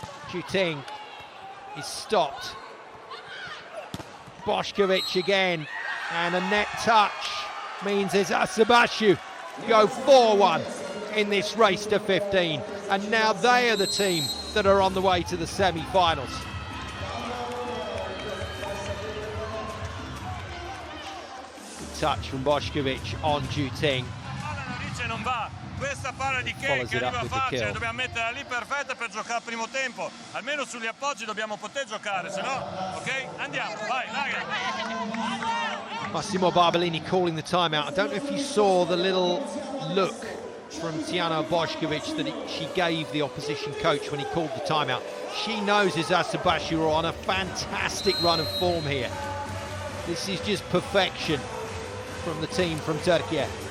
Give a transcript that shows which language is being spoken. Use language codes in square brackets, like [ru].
[en] Juting is stopped. Bošković again, and a net touch means Eczacıbaşı go 4-1 in this race to 15, and now they are the team that are on the way to the semi-finals. Good touch from Bošković on Juting. [it] Non va, questa palla di che arriva facile, dobbiamo metterla lì perfetta per giocare al primo tempo, almeno sugli appoggi dobbiamo poter giocare, se no, ok? Andiamo, vai, raga. [en] Massimo Barbolini calling the timeout. I don't know if you saw the little look from Tijana Bošković that she gave the opposition coach when he called the timeout. She knows Eczacıbaşı are on a fantastic run of form here. This is just perfection from the team from Turkey.